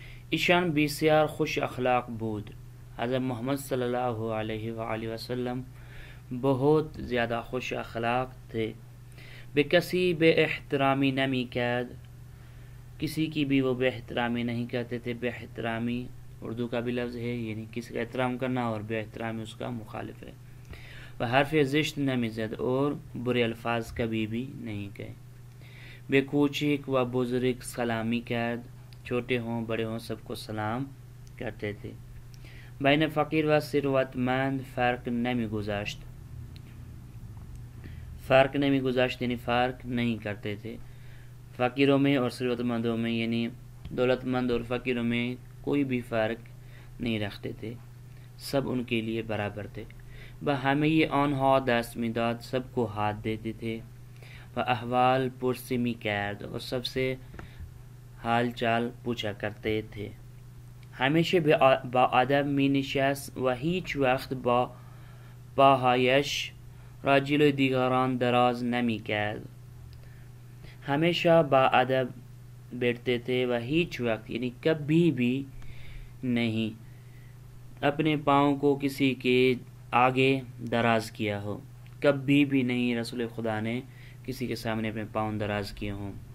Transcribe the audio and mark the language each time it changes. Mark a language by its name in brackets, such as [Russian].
[Persian] ایشان بسیار خوش اخلاق بود. [Urdu] حضرت محمد صلی اللہ علیہ وآلہ وسلم بہت زیادہ خوش اخلاق تھے. [Persian] بے کسی بے احترامی نمی کرد، [Urdu] کسی کی بھی وہ بے احترامی نہیں کرتے تھے. بے احترامی اردو کا بھی لفظ ہے، یعنی کسی کا احترام کرنا، اور بے احترامی اس کا مخالف ہے. [Persian] وہ حرف زشت نمی زد [Urdu] اور برے الفاظ کبھی بھی نہیں کہے. [Persian] بے کوچک و بزرگ سلامی کرد، [Urdu] چھوٹے ہوں بڑے ہوں سب کو سلام کرتے تھے. [Persian] بین فقیر و ثروت مند فرق نمی گذاشت. فرق نمی گذاشت [Urdu] یعنی فرق نہیں کرتے تھے. فقیروں میں اور ثروت مندوں میں، یعنی دولت مند اور فقیروں میں کوئی بھی فرق نہیں رکھتے تھے، سب ان کے لیے برابر تھے. [Persian] بہمی آنها دست میداد، [Urdu] سب کو ہاتھ دیتے تھے. [Persian] و احوال پرسی می کرد، [Urdu] اور سب سے حال چال پوچھا کرتے تھے. [Persian] ہمیشہ با ادب می نشست و هیچ وقت با پاهایش را جلوی دیگران دراز نمی کرد. [Urdu] ہمیشہ با ادب بیٹھتے تھے. [Persian] و هیچ وقت [Urdu] یعنی کبھی بھی نہیں اپنے پاؤں کو کسی کے آگے دراز کیا ہو. کبھی بھی نہیں رسول خدا نے کسی کے سامنے اپنے پاؤں دراز کیے ہوں.